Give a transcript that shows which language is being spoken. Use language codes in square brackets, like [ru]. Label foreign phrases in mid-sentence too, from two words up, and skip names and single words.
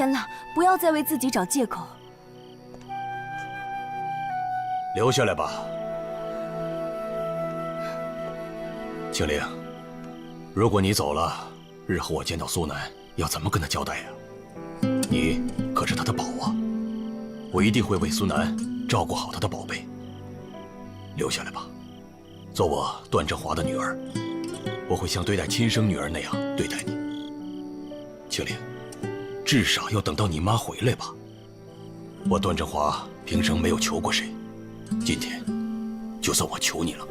[zh] 天狼，不要再為自己找借口。留下來吧，青靈。如果你走了，日後我見到蘇南要怎麼跟他交代呀？你可是他的寶啊！我一定會為蘇南照顧好他的寶貝。留下來吧，做我段正華的女兒，我會像對待親生女兒那樣對待你。青靈，至少要等到你媽回來吧。我段正華平生沒有求過誰，今天就算我求你了。